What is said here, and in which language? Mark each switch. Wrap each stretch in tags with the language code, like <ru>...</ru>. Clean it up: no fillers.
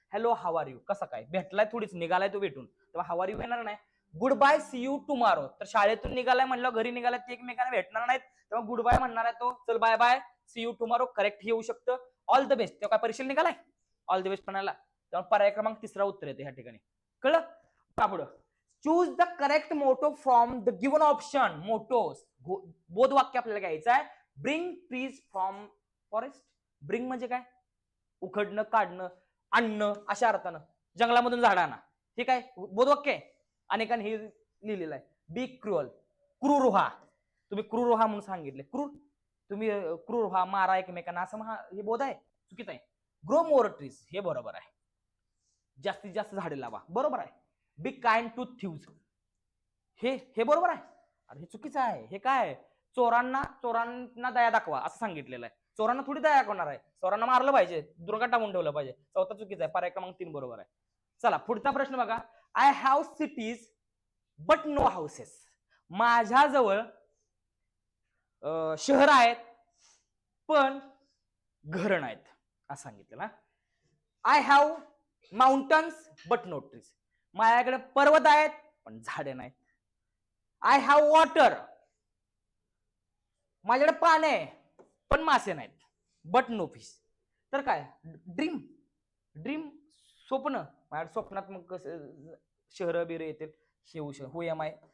<en>hello how are you,</en> <mr>कसं काय, भेटलाय थोडीच, निघालाय तो भेटून, तेव्हा</mr> <en>how are you</en> <mr>येणार नाही.</mr> <en>Good bye see you tomorrow.</en> <mr>तर शाळेतून निघालाय म्हणलं, घरी निघालाय, ते एकमेकांना भेटणार नाहीत, तेव्हा गुड बाय म्हणणार आहे तो. चल bye bye,</mr> <en>see you tomorrow</en> <mr>correct येऊ शकतं.</mr> <en>all the best,</en> <mr>तेव्हा काय परीक्षेला निघालाय, ऑल द बेस्ट म्हणाला. तेव्हा पर्याय क्रमांक 3 उत्तर येते ह्या ठिकाणी. कळलं का.</mr> <en>पुढं choose the correct motto from the given option.</en> <mr>Mottos बोध वाक्य आपल्याला घ्यायचं आहे.</mr> <en>Bring trees from forest.</en> <mr>Bring म्हणजे काय, उखडणं, काढणं, आणणं अशा अर्थानं, जंगलामधून झाड आणा, ठीक आहे, बोधवाक्य आहे. अनेकांनी हे लिहिलेलं आहे.</mr> <en>be cruel,</en> <mr>क्रूर व्हा. तुम्ही क्रूर व्हा म्हणून सांगितले, क्रूर, तुम्ही क्रूर व्हा, मारा एकमेकांना, असं हे बोध आहे, चुकीचं आहे.</mr> <en>grow more trees,</en> <mr>हे बरोबर आहे. जास्तीत जास्त झाडे लावा, बरोबर आहे.</mr> <en>be kind to thieves,</en> <mr>हे बरोबर आहे. अरे हे चुकीचं आहे. हे काय, चोरांना दया दाखवा असं सांगितलेलं आहे. चोरांना थोडी दया दाखवणार आहे, चोरांना मारलं पाहिजे, दुर्गा टाकून ठेवलं पाहिजे. 4था चुकीचा आहे, पर्याय क्रमांक 3 बरोबर आहे. चला पुढचा प्रश्न बघा.</mr> <en>I have cities but no houses.</en> <mr>माझ्याजवळ शहर आहेत पण घर नाहीत असं सांगितलं.</mr> <en>I have mountains but no trees.</en> <mr>माझ्याकडे पर्वत आहेत पण झाडे नाहीत.</mr> <en>I have water.</en> <mr>माझ्याकडे पाणी आहे पण मासे नाहीत.</mr> <en>But no fish.</en> <mr>तर काय, ड्रीम, ड्रीम स्वप्न. माझ्या स्वप्नात मग कसं शहर बिर येतील,</mr> <en>हो am I.</en>